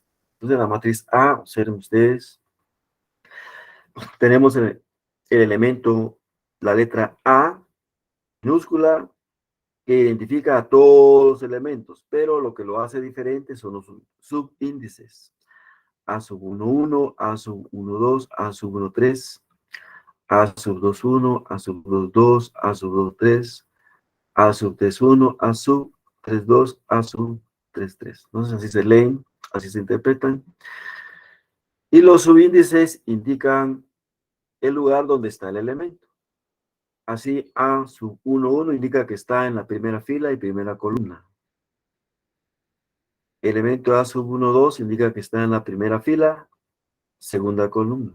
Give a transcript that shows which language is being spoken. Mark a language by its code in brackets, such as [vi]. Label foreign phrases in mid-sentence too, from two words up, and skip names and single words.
[es] Entonces, la matriz A, observen ustedes, tenemos el elemento, la letra A minúscula, que identifica a todos los elementos, pero lo que lo hace diferente son los subíndices. A sub 1, A sub 1, A sub 3, A sub 2, A sub 2, A sub 3, A sub 3, A sub 3, A sub 3. Entonces así se leen, así se interpretan. Y los subíndices indican el lugar donde está el elemento. Así A sub 1 indica que está en la primera fila y primera columna. Elemento A sub 2 indica que está en la primera fila, segunda columna.